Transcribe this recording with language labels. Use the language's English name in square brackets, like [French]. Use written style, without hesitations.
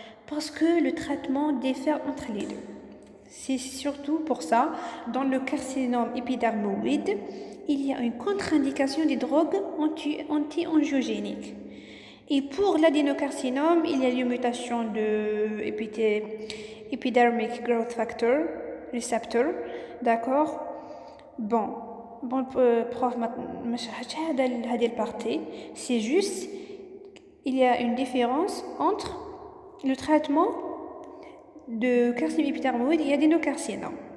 [French] Parce que le traitement diffère entre les deux. C'est surtout pour ça, dans le carcinome épidermoïde, il y a une contre-indication des drogues anti-angiogéniques. Et pour l'adénocarcinome, il y a une mutation de Epidermic Growth Factor Receptor, d'accord? Bon, prof, [Arabic] ما شرحتش هذه البارتي. [French] C'est juste, il y a une différence entre le traitement de carcinome épidermoïde et adénocarcinome.